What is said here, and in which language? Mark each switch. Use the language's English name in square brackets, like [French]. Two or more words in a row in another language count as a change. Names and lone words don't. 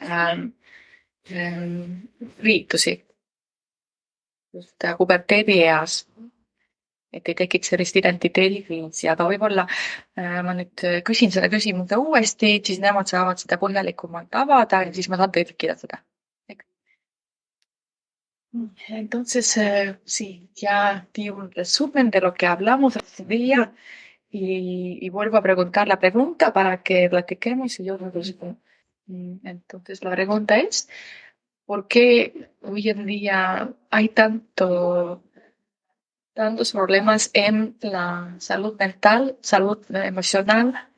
[Estonian] riitusi just puberteedi eas, et ei tekiks sellist identiteedikriisi, aga võib-olla ma nüüd küsin selle küsimuse uuesti, siis nemad saavad seda põhjalikumalt avada ja siis ma saan tõlkida seda. [Spanish] Entonces, sí, ya di un resumen de lo que hablamos ese día y vuelvo a preguntar la pregunta para que platiquemos y yo respondo. Entonces, la pregunta es, ¿por qué hoy en día hay tantos problemas en la salud mental, salud emocional